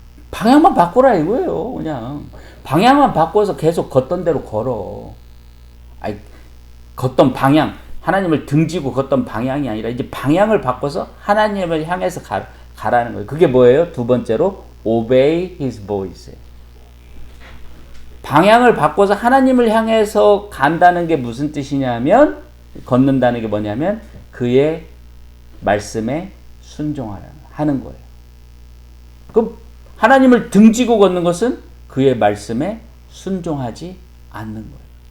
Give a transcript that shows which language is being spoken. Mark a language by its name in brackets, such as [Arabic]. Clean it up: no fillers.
[Korean] 방향만 바꾸라 이거예요. 그냥 방향만 바꿔서 계속 걷던 대로 걸어. 아니, 걷던 방향, 하나님을 등지고 걷던 방향이 아니라 이제 방향을 바꿔서 하나님을 향해서 가라는 거예요. 그게 뭐예요? 두 번째로 [English] obey his voice. [Korean] 방향을 바꿔서 하나님을 향해서 간다는 게 무슨 뜻이냐면, 걷는다는 게 뭐냐면 그의 말씀에 순종하는 거예요. 그럼 하나님을 등지고 걷는 것은 그의 말씀에 순종하지 않는 거예요.